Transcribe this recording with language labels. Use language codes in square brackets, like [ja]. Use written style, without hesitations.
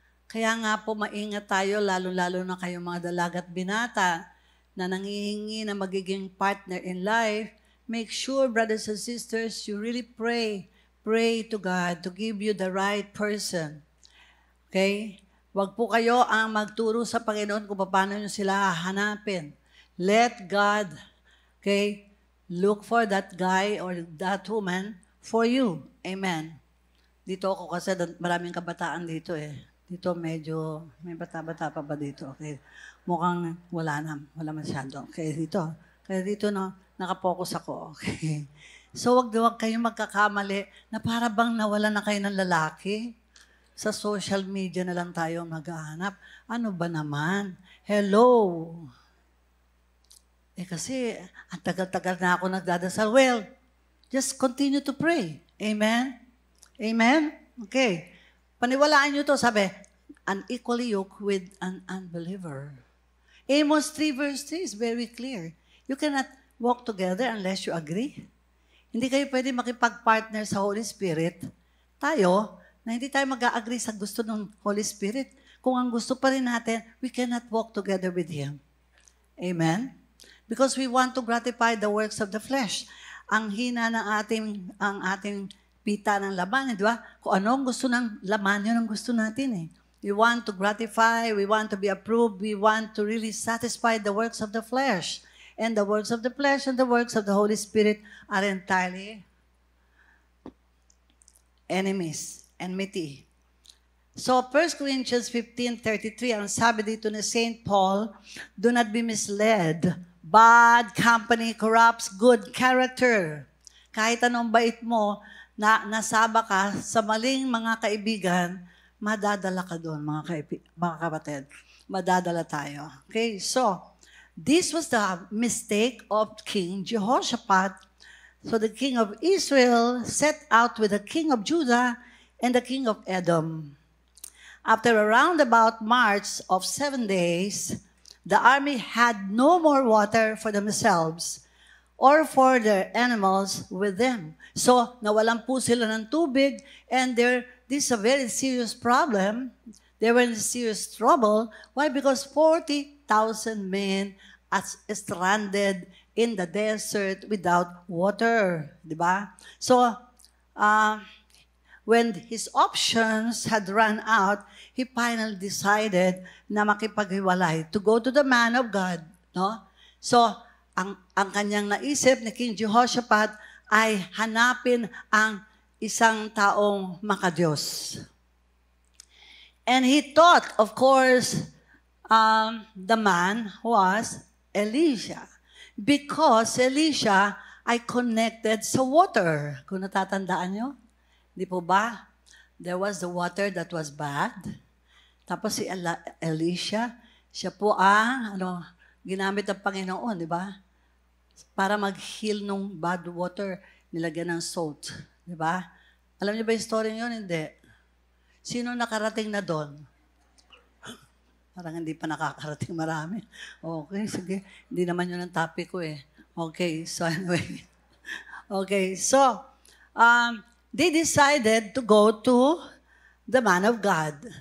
[tl] Kaya nga po maingat tayo, lalo-lalo na kayong mga dalagat binata na nangihingi na magiging [en] partner in life. Make sure, brothers and sisters, you really pray. Pray to God to give you the right person. Okay? [tl] Huwag po kayo ang magturo sa Panginoon kung paano nyo sila hahanapin. [en] Let God, okay, look for that guy or that woman for you. [tl] Amen. Dito ako kasi maraming kabataan dito eh. Dito medyo, may bata-bata pa ba dito? Okay. Mukhang wala masyado. Okay, dito. Kaya dito no, nakapokus ako. Okay. So wag kayong magkakamali na para bang nawala na kayo ng lalaki. Sa social media na lang tayo maghahanap. Ano ba naman? Hello! Kasi, ang tagal-tagal na ako nagdadasal. [en] Well, just continue to pray. Amen? Amen? Okay. [tl] Paniwalaan nyo to, sabi, [en] unequally yoked with an unbeliever. Amos 3 verse 3 is very clear. You cannot walk together unless you agree. [tl] Hindi kayo pwede makipag-partner sa Holy Spirit. Tayo, na hindi tayo mag-agree sa gusto ng Holy Spirit. Kung ang gusto pa rin natin, [en] we cannot walk together with Him. [tl] Amen? [en] Because we want to gratify the works of the flesh. [tl] Ang hina ng ating pita ng laman, di ba? Kung ano ang gusto ng laman, yun ang gusto natin eh. [en] We want to gratify, we want to be approved, we want to really satisfy the works of the flesh. And the works of the flesh and the works of the Holy Spirit are entirely enemies, enmity. [tl] So, 1 Corinthians 15:33, ang sabi dito ni St. [en] Paul, do not be misled. Bad company corrupts good character. [tl] Kahit anong bait mo, na nasaba ka sa maling mga kaibigan, madadala ka doon, mga kapatid. Madadala tayo. [en] Okay, so, this was the mistake of King Jehoshaphat. So the king of Israel set out with the king of Judah and the king of Edom. After a roundabout march of 7 days, the army had no more water for themselves or for their animals with them. So, [tl] nawalan po sila ng tubig, [en] and this is a very serious problem. They were in serious trouble. Why? Because 40,000 men are stranded in the desert without water. Diba? So, when his options had run out, he finally decided [tl] na makipaghiwalay, [en] to go to the man of God. No? [tl] So, ang kanyang naisip ni King Jehoshaphat ay hanapin ang isang taong makadiyos. [en] And he thought, of course, the man was Elisha. Because Elisha ay connected sa water. [tl] Kung natatandaan nyo, di po ba? [en] There was the water that was bad. [tl] Tapos si Elisha, siya po ginamit ng Panginoon, di ba? Para mag-heal nung bad water, nilagyan ng salt. Di ba? Alam niyo ba yung story yun? Hindi. Sino nakarating na doon? Parang hindi pa nakakarating marami. Okay, sige. Hindi naman yun ang topic ko eh. [en] Okay, so anyway. Okay, so, they decided to go to the man of God.